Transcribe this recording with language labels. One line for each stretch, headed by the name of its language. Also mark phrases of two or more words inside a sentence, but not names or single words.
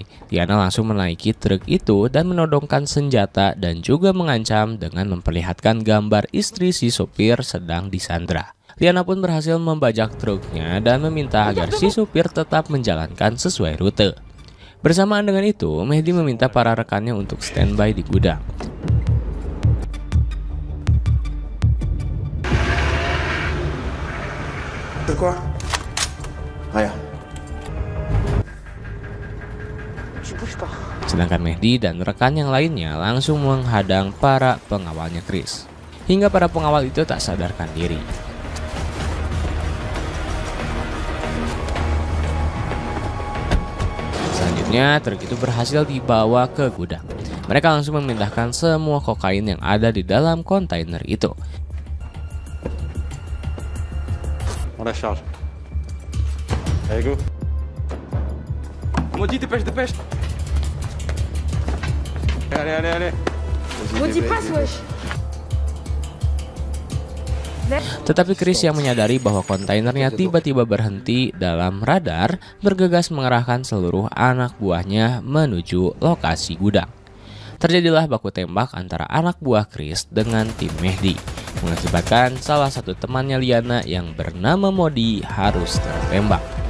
Indonesian: Liana langsung menaiki truk itu dan menodongkan senjata dan juga mengancam dengan memperlihatkan gambar istri si supir sedang disandra. Liana pun berhasil membajak truknya dan meminta agar si supir tetap menjalankan sesuai rute. Bersamaan dengan itu, Mehdi meminta para rekannya untuk standby di gudang.
French: Quoi? Rien.
Indonesian: Sedangkan Mehdi dan rekan yang lainnya langsung menghadang para pengawalnya Chris. Hingga para pengawal itu tak sadarkan diri. Selanjutnya, truk itu berhasil dibawa ke gudang. Mereka langsung memindahkan semua kokain yang ada di dalam kontainer itu.
French: On la charge. Allez, go. Maudit, dépêche. Allez. Maudit, passe, wesh.
Indonesian: Tetapi Chris yang menyadari bahwa kontainernya tiba-tiba berhenti dalam radar, bergegas mengerahkan seluruh anak buahnya menuju lokasi gudang. Terjadilah baku tembak antara anak buah Chris dengan tim Mehdi, mengakibatkan salah satu temannya Liana yang bernama Modi harus tertembak.